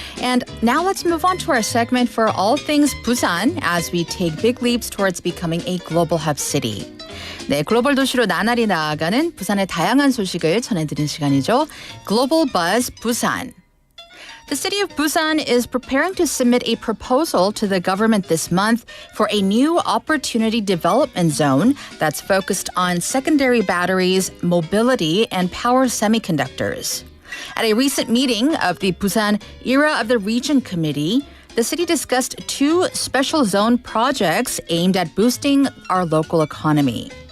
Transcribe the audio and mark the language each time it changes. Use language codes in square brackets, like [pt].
[en] And now let's move on to our segment for all things Busan as we take big leaps towards becoming a global hub city. [ko] 네, 글로벌 도시로 나날이 나아가는 부산의 다양한 소식을 전해드리는 시간이죠. [en] Global Buzz Busan. The city of Busan is preparing to submit a proposal to the government this month for a new opportunity development zone that's focused on secondary batteries, mobility, and power semiconductors. At a recent meeting of the Busan Era of the Region Committee, the city discussed two special zone projects aimed at boosting our local economy.